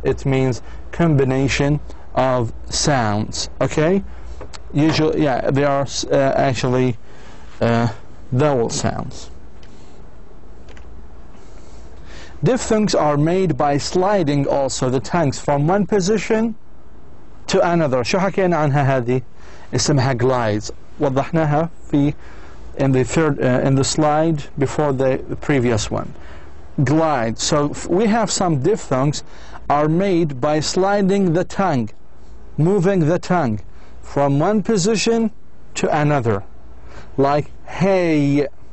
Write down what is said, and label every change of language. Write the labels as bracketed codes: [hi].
[en] It means combination of sounds. Okay, usually, yeah, they are actually vowel sounds. Diphthongs are made by sliding also the tongues from one position to another. [ar] شو حكينا عنها هذه؟ اسمها glides. وضحناها [en] in the slide before the previous one. Glide. So we have some diphthongs are made by sliding the tongue, moving the tongue from one position to another, like hey.